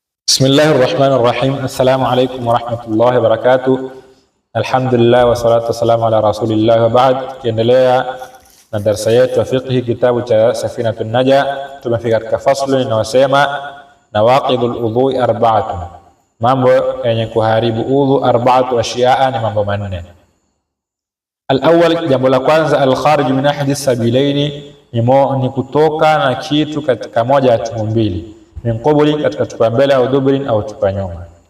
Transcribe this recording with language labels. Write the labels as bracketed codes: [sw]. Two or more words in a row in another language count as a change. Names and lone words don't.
[ar] بسم الله الرحمن الرحيم. السلام عليكم ورحمة الله وبركاته. الحمد لله والصلاة والسلام على رسول الله وبعد. [sw] Kiendelea na darasa yetu ya fiqh kitabu cha Safinatun Naja, tumefika katika faslu inayosema [ar] نواقض الوضوء أربعة, [sw] mambo yenye kuharibu udhu [ar] أربعة أشياء, [sw] ni mambo manne. Al-awwal, jambo la kwanza, [ar] الخارج من أحد السبيلين, [sw] ni kutoka na kitu katika moja ya tupu mbili, [ar] من قبل, [sw] katika tupa mbele, au dubrin, au tupa nyuma.